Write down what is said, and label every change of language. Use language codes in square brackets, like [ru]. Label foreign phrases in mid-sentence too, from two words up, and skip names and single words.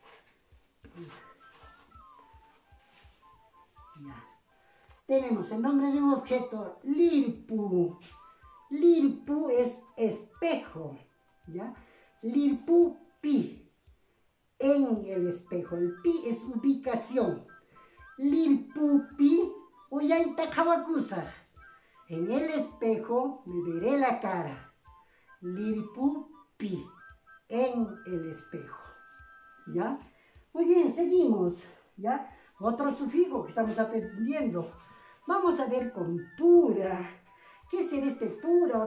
[es] Ya. Tenemos el nombre de un objeto, lirpu. Lirpu es espejo. ¿ya? Lirpupi, en el espejo. El pi es ubicación. [qu] Lirpupi, uyaita kawakusa. [es] En el espejo me veré la cara. Lirpupi, en el espejo. ¿Ya? Muy bien, seguimos. ¿Ya? Otro sufijo que estamos aprendiendo. Vamos a ver con pura. ¿Qué será este pura?